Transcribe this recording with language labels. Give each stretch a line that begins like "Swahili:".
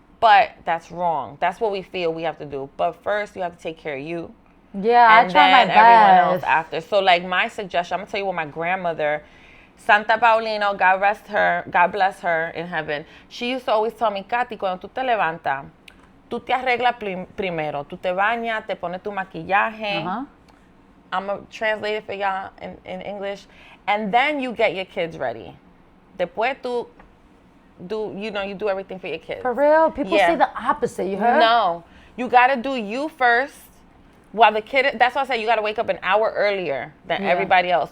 English: But that's wrong. That's what we feel we have to do. But first you have to take care of you. Yeah, I try my best. Everyone else after. So like my suggestion, I'm gonna tell you what my grandmother, Santa Paulino, God bless her in heaven. She used to always tell me,
Spanish: Katy, cuando tú te levantas, tú te arreglas primero. Tú te bañas, te pones tu maquillaje. Uh-huh.
English: I'm gonna translate it for y'all in English. And then you get your kids ready.
Spanish: Después tú
English: you do everything for your kids. For real? People say the opposite, you heard? No. You gotta do you first. While the kid, that's why I say you got to wake up an hour earlier than everybody else.